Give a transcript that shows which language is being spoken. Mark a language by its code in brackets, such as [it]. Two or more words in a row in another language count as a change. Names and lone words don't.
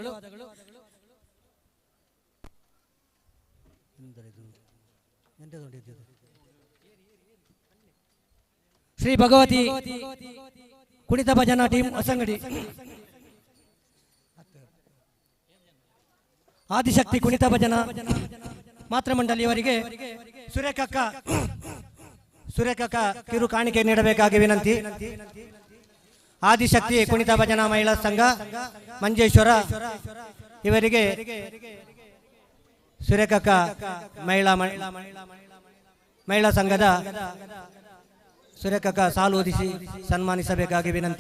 [kn] ಶ್ರೀ ಭಗವತಿ ಕುಣಿತ ಭಜನಾ ಟೀಮ್ ಹೊಸಂಗಡಿ, ಆದಿಶಕ್ತಿ ಕುಣಿತ ಭಜನಾ ಮಾತೃ ಮಂಡಳಿಯವರಿಗೆ ಸುರೇಖಕ್ಕ ಕಿರು ಕಾಣಿಕೆ ನೀಡಬೇಕಾಗಿ ವಿನಂತಿ. ಆದಿಶಕ್ತಿ ಕುಣಿತ ಭಜನಾ ಮಹಿಳಾ ಸಂಘ ಮಂಜೇಶ್ವರ ಇವರಿಗೆ ಸುರೇಖಕ್ಕ ಮಹಿಳಾ ಸಂಘದ ಸುರೇಖಕ್ಕ ಸಾಲು ಓದಿಸಿ ಸನ್ಮಾನಿಸಬೇಕಾಗಿ ವಿನಂತಿ.